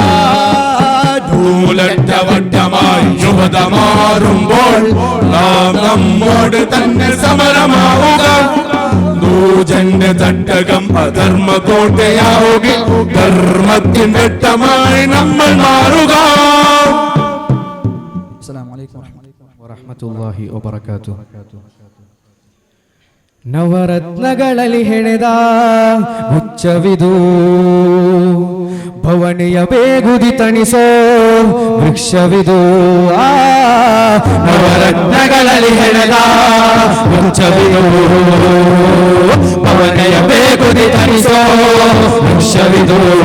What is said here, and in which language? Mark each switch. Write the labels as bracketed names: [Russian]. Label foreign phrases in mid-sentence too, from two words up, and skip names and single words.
[Malayalam] നൂലറ്റ വട്ടമായി യുവത മാറുമ്പോൾ നാം നമ്മോട് തന്നെ സമരമാവുക. നൂജന്റെ തട്ടകം അധർമ്മ കോട്ടയാവുകിൽ ധർമ്മത്തിൻ ഘട്ടമായി നമ്മൾ മാറുക. [Arabic] السلام عليكم ورحمة الله وبركاته. [Kannada] ನವರತ್ನಗಳಲ್ಲಿ ಹೆಣೆದ ಮುಚ್ಚವಿದು ಭವನಿಯ ಬೇಗುದಿ ತಣಿಸೋ ವೃಕ್ಷವಿದು. ನವರತ್ನಗಳಲ್ಲಿ ಹೆಣೆದ ಮುಚ್ಚವಿದು ಭವನಿಯ ಬೇಗುದಿ ತಣಿಸೋ ವೃಕ್ಷವಿದು.